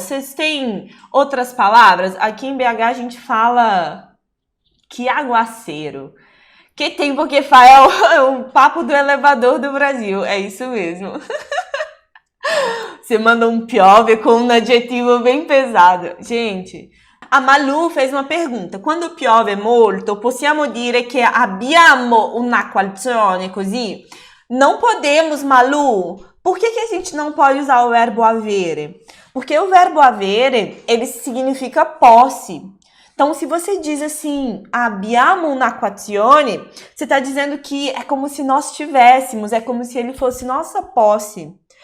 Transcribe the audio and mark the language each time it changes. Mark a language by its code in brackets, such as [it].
[pt] Vocês têm outras palavras? Aqui em BH a gente fala que aguaceiro. Que tem porque é o papo do elevador do Brasil, é isso mesmo. Você manda um piove com um adjetivo bem pesado. Gente, a Malu fez uma pergunta. [it] Quando piove molto, possiamo dire che abbiamo un'acquazzone così? [pt] Não podemos, Malu. Por que a gente não pode usar o verbo avere? Porque o verbo avere, ele significa posse. Então, se você diz assim, [it] abbiamo un'acquazzone, [pt] você está dizendo que é como se nós tivéssemos, é como se ele fosse nossa posse.